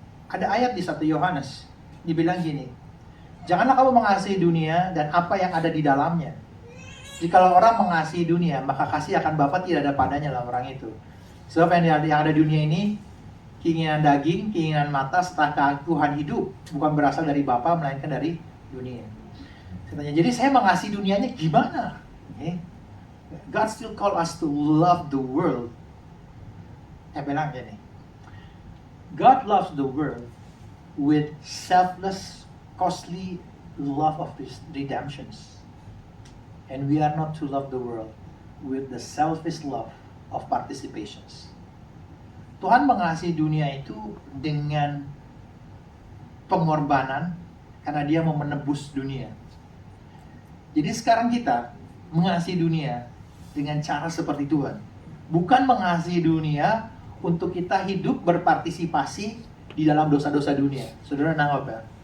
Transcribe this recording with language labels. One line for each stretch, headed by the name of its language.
Indonesian: Ada ayat di 1 Yohanes, dibilang gini, janganlah kamu mengasihi dunia dan apa yang ada di dalamnya. Jikalau orang mengasihi dunia, maka kasih akan Bapa tidak ada padanya dalam orang itu. Sebab yang ada di dunia ini, keinginan daging, keinginan mata, serta Tuhan hidup, bukan berasal dari Bapa, melainkan dari dunia. Katanya, jadi saya mengasihi dunianya gimana?
English: God still call us to love the world.
Indonesian: Saya bilang gini,
English: God loves the world with selfless, costly love of His redemptions. And we are not to love the world with the selfish love of participations.
Indonesian: Tuhan mengasihi dunia itu dengan pengorbanan karena Dia mau menebus dunia. Jadi sekarang kita mengasihi dunia dengan cara seperti Tuhan. Bukan mengasihi dunia untuk kita hidup berpartisipasi di dalam dosa-dosa dunia. Saudara nangkep ya?